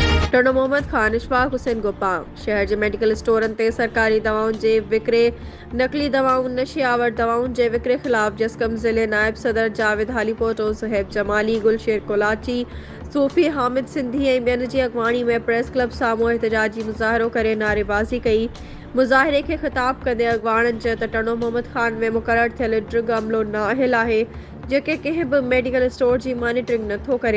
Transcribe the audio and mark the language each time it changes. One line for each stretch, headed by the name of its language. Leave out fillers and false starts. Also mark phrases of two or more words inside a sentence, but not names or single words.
Sindhi: टोडो मोहम्मद खान, इशफाक हुसैन गोपाल। शहर के
English: medical stores
Sindhi: ते सरकारी दवाउन के विक्रे, नकली दवाउन, नशियावर दवाउन के विक्रे खिलाफ जसकम जिले नायब सदर जावेद हालीपोटो, सुहेब जमाली, गुलशेर कोलाची, सूफी हामिद सिंधी ऐं ॿियनि जी अॻवाणी में प्रेस क्लब साम्हूं एहतजाजी मुज़ाहिरो करे नारेबाज़ी कई। मुज़ाहिरे खे ख़िताब कंदे अॻवाणनि चयो त टोडो मोहम्मद खान में मुक़ररु थियल ड्रग अमलो नाअहिल आहे जेके कंहिं बि
English: medical store
Sindhi: की मॉनिटरिंग नथो करे।